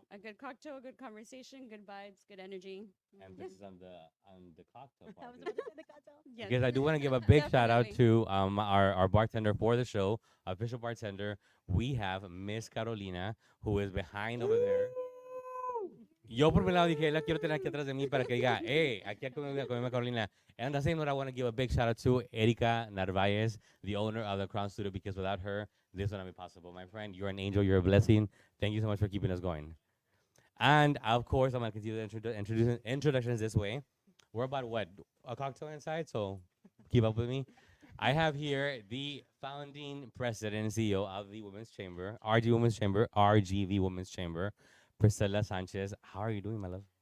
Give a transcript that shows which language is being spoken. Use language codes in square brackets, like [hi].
[en] A good cocktail, a good conversation, good vibes, good energy. Emphasis on the cocktail part. Yes. Because I do want to give a big shout out Definitely. to our bartender for the show, official bartender. We have Miss Carolina, who is behind over there. [es] Yo por mi lado dije, la quiero tener aquí atrás de mí para que diga, hey, aquí con Carolina. [en] And on the same note, I want to give a big shout out to Erika Narvaez, the owner of the Crown Studio, because without her, this would not be possible. My friend, you're an angel, you're a blessing. Thank you so much for keeping us going. And of course, I'm going to continue the introductions this way. We're about what? A cocktail inside, so keep up with me. I have here the founding president and CEO of the Women's Chamber, RGV Women's Chamber, Priscilla Sanchez. How are you doing, my love?